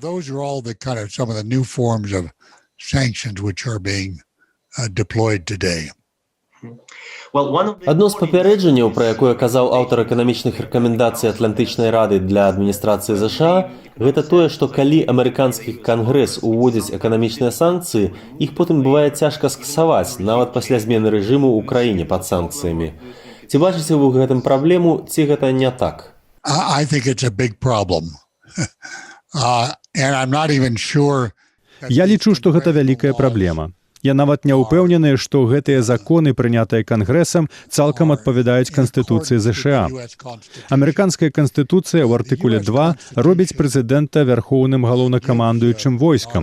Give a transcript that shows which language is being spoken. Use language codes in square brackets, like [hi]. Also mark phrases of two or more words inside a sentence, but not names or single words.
[be] Адно з папярэджанняў, пра якое казаў аўтар эканамічных рэкамендацый Атлантычнай рады для адміністрацыі ЗША, гэта тое, што калі амерыканскі кангрэс уводзіць эканамічныя санкцыі, іх потым бывае цяжка скасаваць, нават пасля змены рэжыму ў краіне пад санкцыямі. Ці бачыце вы ў гэтым праблему, ці гэта не так? [en] I think it's a big problem. And I'm not even sure. [be] Я лічу, што гэта вялікая праблема. Я нават не ўпэўнены, што гэтыя законы, прынятыя Кангрэсам, цалкам адпавядаюць Канстытуцыі ЗША. Амерыканская канстытуцыя ў артыкуле 2 робіць прэзідэнта вярхоўным галоўнакамандуючым войскам.